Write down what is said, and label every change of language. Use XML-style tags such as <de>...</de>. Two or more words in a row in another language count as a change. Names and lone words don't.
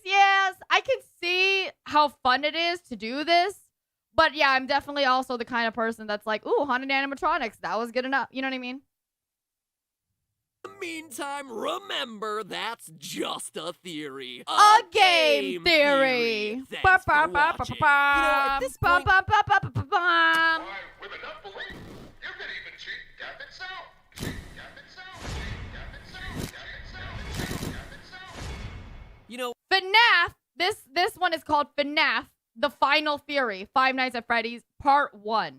<en>Yes, I can see how fun it is to do this. But yeah, I'm definitely also the kind of person that's like, ooh, haunted animatronics. That was good enough. You know what I mean? the meantime, remember that's just a theory. A game theory. Thanks Ba, for ba, ba, watching. ba, ba, You know, at this ba, point, ba, ba, ba, ba, ba, ba. With enough belief, you could even cheat death itself. Cheat death itself. Cheat death itself. Death itself. Cheat death itself. you know, FNAF. This one is called FNAF, The Final Theory, Five Nights at Freddy's, Part 1.</en>